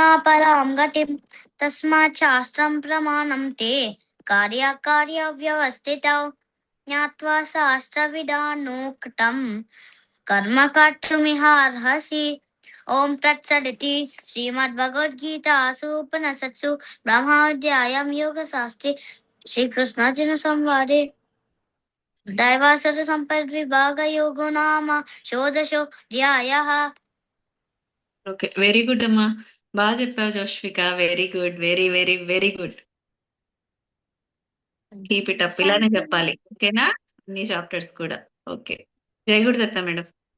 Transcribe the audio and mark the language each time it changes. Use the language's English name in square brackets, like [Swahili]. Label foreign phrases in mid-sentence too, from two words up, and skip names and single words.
[Sanskrit] परां गतिम् तस्मात् शास्त्रं प्रमाणं ते कार्यकार्यव्यवस्थितौ ज्ञात्वा शास्त्रविधानोक्तं कर्म कर्तुमिहार्हसि ओम तत्सदिति श्रीमद्भगवद्गीतासु उपनिषत्सु ब्रह्मविद्यायां योगशास्त्रे श्रीकृष्णार्जुन संवादे दैवासुर संपद्विभाग योगो नाम षोडशोऽध्यायः [Telugu] ఓకే. [English] very good [Telugu] అమ్మా. బాగా చెప్పావు జోష్విక. [English] very good. very, very, very good. keep it up. థ్యాంక్ [Telugu] ఇలానే [English] యూ. [Telugu] చెప్పాలి. ఓకేనా? అన్ని చాప్టర్స్ కూడా. ఓకే. జై గురుదత్త మేడం.